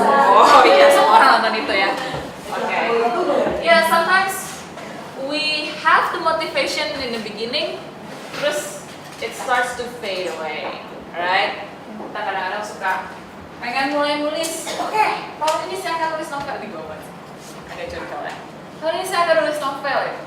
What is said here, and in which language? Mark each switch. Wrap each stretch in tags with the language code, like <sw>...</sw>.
<id>Oh iya, semua orang nonton itu ya. Oke.</id> <en>Yeah, sometimes we have the motivation in the beginning, terus it starts to fade away, right?</en> <id>Kita kadang-kadang suka pengen mulai nulis. Oke, tahun ini saya akan nulis novel di Gowan. Ada contoh ya. Tahun ini saya akan nulis novel.</id>